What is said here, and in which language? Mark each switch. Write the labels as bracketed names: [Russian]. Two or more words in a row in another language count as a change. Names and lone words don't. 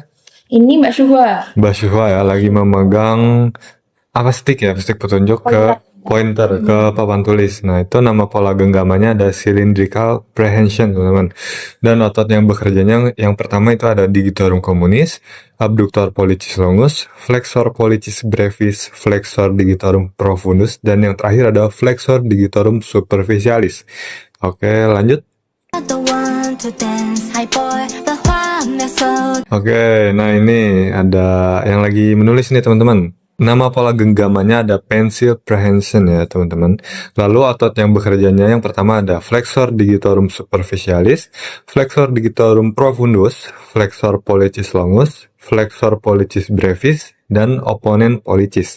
[Indonesian] Ini Mbak Syuhwa. Mbak Syuhwa ya, lagi memegang apa stick petunjuk ke pointer ke papan tulis. Nah, itu nama pola genggamannya ada [English] cylindrical prehension, [Indonesian] teman-teman. Dan otot yang bekerjanya yang pertama itu ada [Latin] digitorum communis, abductor pollicis longus, flexor pollicis brevis, flexor digitorum profundus, [Indonesian] dan yang terakhir ada [Latin] flexor digitorum superficialis. [Indonesian] Oke, lanjut. Oke, nah ini ada yang lagi menulis nih, teman-teman. Nama pola genggamannya ada pensil prehension ya, teman-teman. Lalu otot yang bekerjanya yang pertama ada [Latin] flexor digitorum superficialis, flexor digitorum profundus, flexor pollicis longus, flexor pollicis brevis, dan opponent pollicis.